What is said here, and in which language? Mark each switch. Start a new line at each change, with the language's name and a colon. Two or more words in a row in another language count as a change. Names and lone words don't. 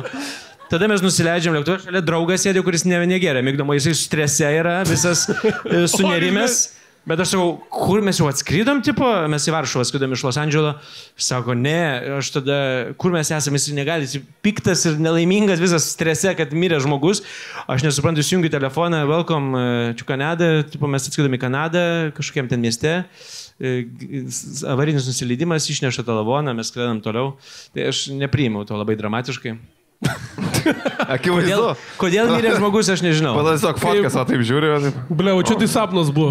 Lithuanian: Tada mes nusileidžiam lėktuvą, šalia draugas sėdė, kuris negeria migdomo, jisai strese yra, visas sunerimęs. Bet aš sakau, kur mes jau atskridom, tipo, mes į Varšuvą atskridom iš Los Andželo. Sako, ne, aš tada, kur mes esame, jis negali, jis piktas ir nelaimingas, visas strese, kad mirė žmogus. Aš nesuprantu, įsijungiu telefoną,
English: welcome to Canada,
Lithuanian: tipo, mes atskridom į Kanadą, kažkokiam ten mieste. Avarinis nusileidimas, išneša tą lavoną, mes skridam toliau. Tai aš nepriėmiau to labai dramatiškai. Akivaizdu. Kodėl mirė žmogus, aš nežinau. Pada tiesiog fotkas, o taip žiūriu. Bleu, čia tai sapnas buvo.